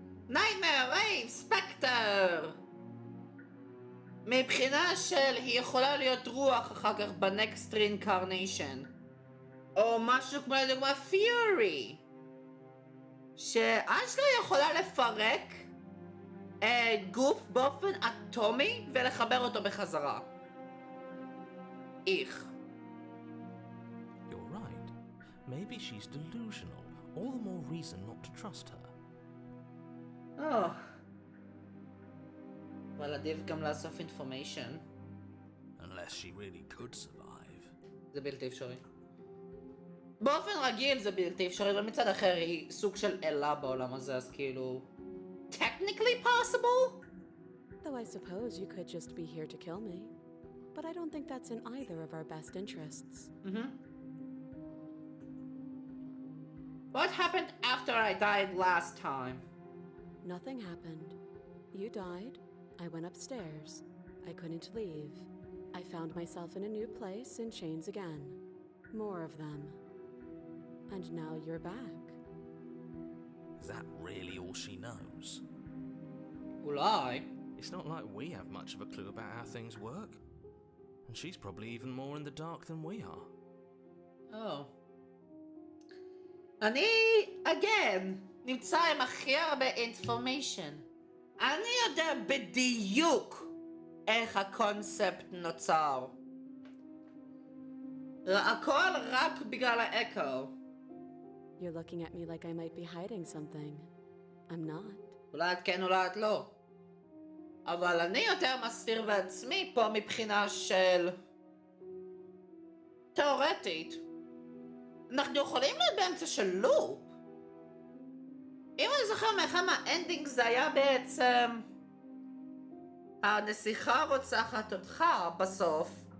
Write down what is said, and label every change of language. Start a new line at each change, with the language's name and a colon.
English: Nightmare Wave, ספקטר!
Hebrew: מבחינה של היא יכולה להיות רוח אחר כך בנקסט רינקרניישן. או משהו כמו לדוגמה פיורי. שאשכרה יכולה לפרק גוף באופן אטומי ולחבר אותו בחזרה. איך.
English: You're right. Maybe she's delusional. All the more reason not to trust her.
Hebrew: אבל עדיף גם לאסוף אינפורמיישן.
English: Unless she really could survive.
Hebrew: זה בלתי אפשרי. באופן רגיל זה בלתי אפשרי, אבל מצד אחר היא סוג של אלה בעולם הזה, אז כאילו...
English: technically possible? Though I suppose you could just be here to kill me. But I don't think that's in either of our best interests. What happened after I died last time? Nothing happened. You died. I went upstairs. I couldn't leave. I found myself in a new place in chains again. More of them. And now you're back. Is that really all she knows?
Hebrew: אולי.
English: It's not like we have much of a clue about how things work. And she's probably even more in the dark than we are.
Hebrew: אני, again, נמצא עם הכי הרבה information. אני יודע בדיוק איך הקונספט נוצר. הכל רק בגלל האקו.
English: You're looking at me like I might be hiding something. I'm not.
Hebrew: אולי את כן, אולי את לא. אבל אני יותר מסתיר בעצמי פה מבחינה של... תאורטית. אנחנו יכולים להיות באמצע של לופ. אם אני זוכר מאחד מהאנדינג זה היה בעצם... הנסיכה רוצחת אותך בסוף.